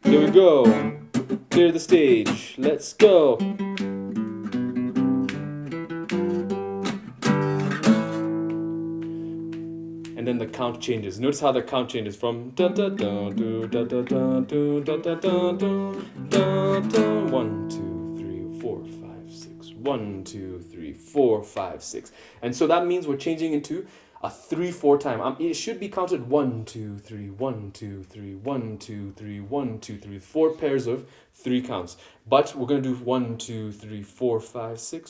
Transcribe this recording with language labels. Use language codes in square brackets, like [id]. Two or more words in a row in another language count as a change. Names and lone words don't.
[en] go. Clear the stage. Let's go. And then the count changes. Notice how the count changes from da da da do da da da do da da da do da da. 1, 2, 3, 4, 5, 6. 1, 2, 3, 4, 5, 6. And so that means we're changing into a 3/4 time. It should be counted 1, 2, 3, 1, 2, 3, 1, 2, 3, 1, 2, 3. 4 pairs of 3 counts. But we're gonna do 1, 2, 3, 4, 5, 6.